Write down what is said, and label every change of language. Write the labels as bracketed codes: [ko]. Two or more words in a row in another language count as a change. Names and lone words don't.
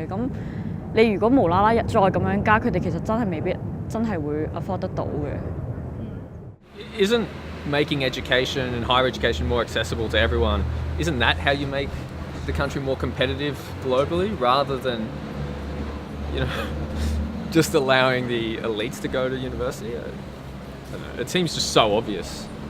[yue] 咁你如果無啦啦再咁樣加，佢哋其實真係未必真係會 afford 得到嘅。 [en] Isn't making education and higher education more accessible to everyone, isn't that how you make the country more competitive globally, rather than, you know, just allowing the elites to go to university? I don't know. It seems just so obvious.